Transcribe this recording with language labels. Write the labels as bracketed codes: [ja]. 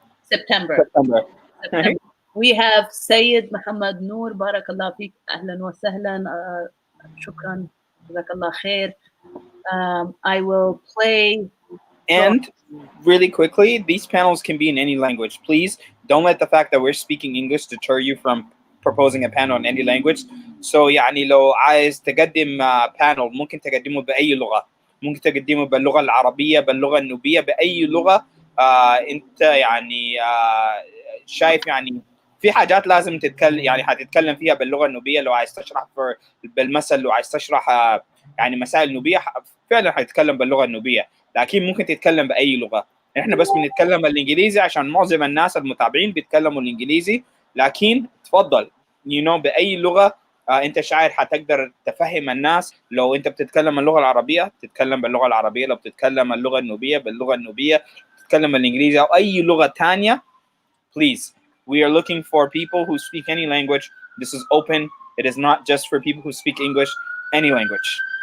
[en] September. We have Sayyid Muhammad Noor, [ar] Barakallah Feek, Ahlan wa Sahlan, Shukran, Jazakallah Khair. [en] I will play. And really quickly, these panels can be in any language. Please don't let the fact that we're speaking English deter you from proposing a panel in any language. [ar] So يعني لو عايز تقدم panel ممكن تقدمه بأي لغة. ممكن تقدمه باللغة العربية، باللغة النوبية، بأي لغة أنت يعني شايف يعني في حاجات لازم تتكلم، يعني هتتكلم فيها باللغة النوبية. لو عايز تشرح بالمثل، لو عايز تشرح يعني مسائل نوبية، فعلا هتتكلم باللغة النوبية. لكن ممكن تتكلم بأي لغة. احنا بس بنتكلم بالإنجليزي عشان معظم الناس المتابعين بيتكلموا الإنجليزي، لكن تفضل بأي لغة انت شاعر حتقدر تفهم الناس. لو انت بتتكلم اللغه العربيه تتكلم باللغه العربيه، لو بتتكلم اللغه النوبيه باللغه النوبيه، تتكلم الانجليزي او اي لغه ثانيه. [en] Please, we are looking for people who speak any language. This is open. It is not just for people who speak English, any language.